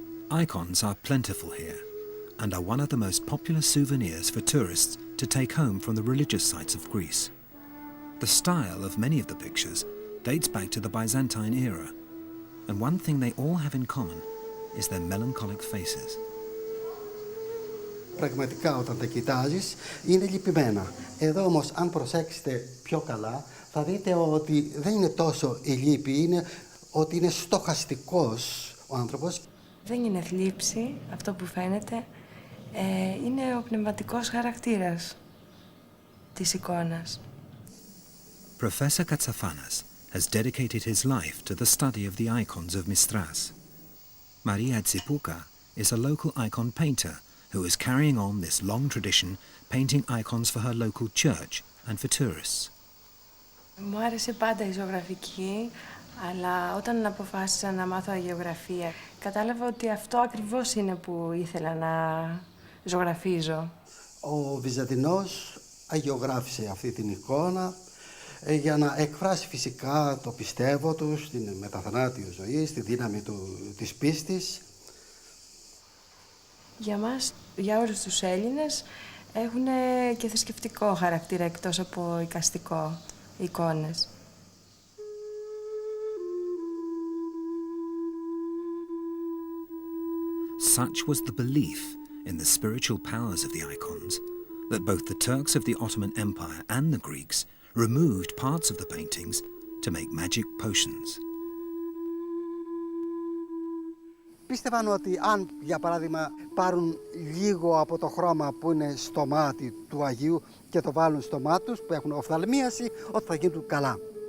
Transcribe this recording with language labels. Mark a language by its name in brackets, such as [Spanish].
[English] Icons are plentiful here, and are one of the most popular souvenirs for tourists to take home from the religious sites of Greece. The style of many of the pictures dates back to the Byzantine era, and one thing they all have in common is their melancholic faces. [Greek] Πραγματικά όταν τα κοιτάζεις είναι λυπημένα. Εδώ όμως αν προσέξετε πιο καλά θα δείτε ότι δεν είναι τόσο η λύπη, είναι ότι είναι στοχαστικός ο άνθρωπος. Δεν είναι θλίψη αυτό που φαίνεται, είναι ο πνευματικός χαρακτήρας της εικόνας. [English] Professor Katsafanas has dedicated his life to the study of the icons of Mistras. Maria Tsipuka is a local icon painter who is carrying on this long tradition, painting icons for her local church and for tourists. [Greek] Μου άρεσε πάντα η ζωγραφική, αλλά όταν αποφάσισα να μάθω αγιογραφία, κατάλαβα ότι αυτό ακριβώς είναι που ήθελα να ζωγραφίζω. Ο Βυζαντινός αγιογράφησε αυτή την εικόνα για να εκφράσει φυσικά το πιστεύω του στην μεταθανάτιο ζωή, στη δύναμη της πίστης. Για μας, για όλους τους Έλληνες, έχουν και θρησκευτικό χαρακτήρα εκτός από εικαστικό εικόνες. [English] Such was the belief in the spiritual powers of the icons that both the Turks of the Ottoman Empire and the Greeks removed parts of the paintings to make magic potions. [Greek] Πίστευαν ότι αν, για παράδειγμα, πάρουν λίγο από το χρώμα που είναι στο μάτι του Αγίου και το βάλουν στο μάτι τους, που έχουν οφθαλμίαση, ότι θα γίνουν καλά.